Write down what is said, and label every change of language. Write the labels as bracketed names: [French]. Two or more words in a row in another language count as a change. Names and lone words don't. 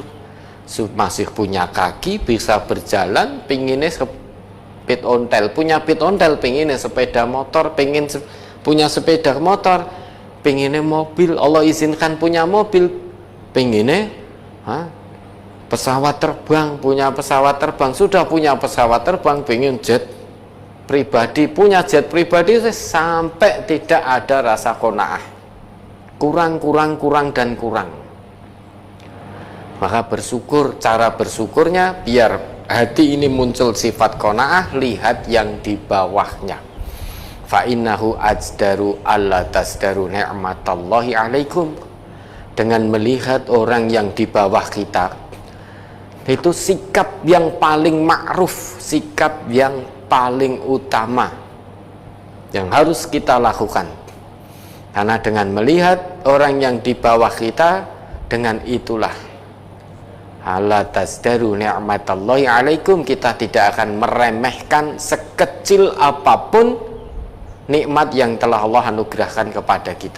[Indonesian] Masih punya kaki, bisa berjalan, pinginnya pit ontel, punya pit ontel, pinginnya sepeda motor, pingin punya sepeda motor, pinginnya mobil, Allah izinkan punya mobil, pinginnya pesawat terbang, punya pesawat terbang, sudah punya pesawat terbang, pingin jet pribadi, punya jet pribadi, sampai tidak ada rasa qanaah. Kurang dan kurang. Maka bersyukur, cara bersyukurnya biar hati ini muncul sifat qanaah, lihat yang di bawahnya. [Arabic] فإنه أجدر ألا تزدروا نعمة الله عليكم. [Indonesian] Dengan melihat orang yang di bawah kita, itu sikap yang paling ma'ruf, sikap yang paling utama yang harus kita lakukan. Karena dengan melihat orang yang di bawah kita, dengan itulah [Arabic] ألا تزدروا نعمة الله عليكم, [Indonesian] kita tidak akan meremehkan sekecil apapun nikmat yang telah Allah anugerahkan kepada kita.